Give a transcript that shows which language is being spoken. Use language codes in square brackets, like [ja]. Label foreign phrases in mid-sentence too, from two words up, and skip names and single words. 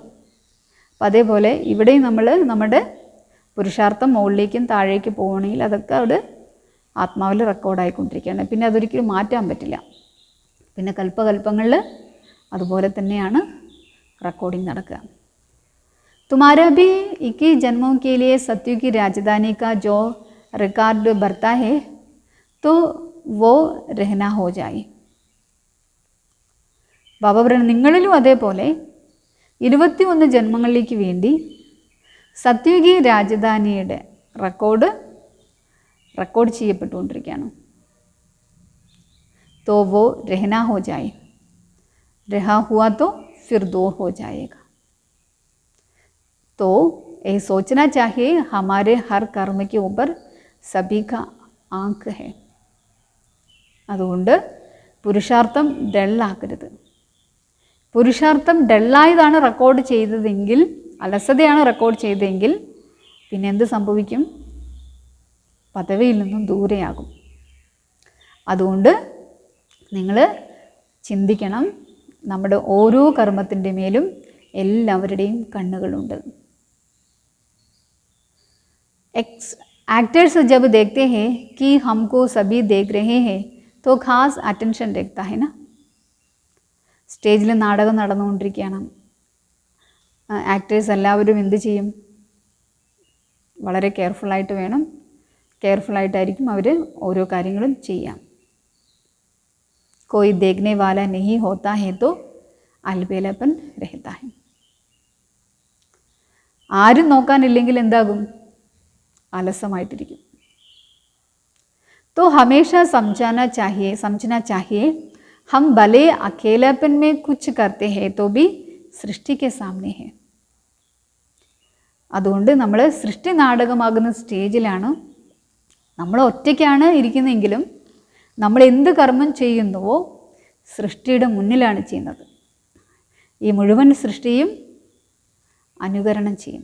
[ml] അപ്പം അതേപോലെ ഇവിടെയും നമ്മൾ നമ്മുടെ പുരുഷാർത്ഥം മുകളിലേക്കും താഴേക്ക് പോവുകയാണെങ്കിൽ അതൊക്കെ അവിടെ ആത്മാവിൽ റെക്കോർഡായിക്കൊണ്ടിരിക്കുകയാണ്. പിന്നെ അതൊരിക്കലും മാറ്റാൻ പറ്റില്ല. പിന്നെ കൽപ്പകൽപ്പങ്ങളിൽ അതുപോലെ തന്നെയാണ് റെക്കോർഡിംഗ് നടക്കുക. [hi] तुम्हारा भी 21 जन्मों के लिए सत्यु की राजधानी का जो रिकॉर्ड भरता है तो वो रहना हो जाए. [ml] ബാബ പറയുന്നത് നിങ്ങളിലും അതേപോലെ 21 ജന്മങ്ങളിലേക്ക് വേണ്ടി സത്യുഗി രാജധാനിയുടെ റെക്കോർഡ് ചെയ്യപ്പെട്ടുകൊണ്ടിരിക്കുകയാണ്. [hi] तो वो रहना हो जाए, रहा हुआ तो फिर दूर हो जाएगा. तो ये सोचना चाहिए हमारे हर कर्म के ऊपर सभी का आंख है. [ml] അതുകൊണ്ട് പുരുഷാർത്ഥം ഡള്ളാക്കരുത്. പുരുഷാർത്ഥം ഡള്ളായതാണ് റെക്കോർഡ് ചെയ്തതെങ്കിൽ, അലസതയാണ് റെക്കോർഡ് ചെയ്തതെങ്കിൽ പിന്നെ എന്ത് സംഭവിക്കും? പദവിയിൽ നിന്നും ദൂരെയാകും. അതുകൊണ്ട് നിങ്ങൾ ചിന്തിക്കണം, നമ്മുടെ ഓരോ കർമ്മത്തിൻ്റെ മേലും എല്ലാവരുടെയും കണ്ണുകളുണ്ട്. [hi] एक्टर्स जब देखते हैं कि हमको सभी देख रहे हैं तो खास अटेंशन रखता है ना. [ml] സ്റ്റേജിൽ നാടകം നടന്നുകൊണ്ടിരിക്കുകയാണ്. ആക്ടേഴ്സ് എല്ലാവരും എന്ത് ചെയ്യും? വളരെ കെയർഫുള്ളായിട്ടായിരിക്കും അവർ ഓരോ കാര്യങ്ങളും ചെയ്യാം. [hi] कोई देखने वाला नहीं होता है तो अलबेलापन रहता है. [ml] ആരും നോക്കാനില്ലെങ്കിൽ എന്താകും? അലസമായിട്ടിരിക്കും. [hi] तो हमेशा समझना चाहिए हम भले अकेलापन में कुछ करते हैं तो भी सृष्टि के सामने है. [ml] അതുകൊണ്ട് നമ്മൾ സൃഷ്ടി നാടകമാകുന്ന സ്റ്റേജിലാണ്. നമ്മൾ ഒറ്റയ്ക്കാണ് ഇരിക്കുന്നതെങ്കിലും നമ്മൾ എന്ത് കർമ്മം ചെയ്യുന്നുവോ സൃഷ്ടിയുടെ മുന്നിലാണ് ചെയ്യുന്നത്. ഈ മുഴുവൻ സൃഷ്ടിയും അനുകരണം ചെയ്യും.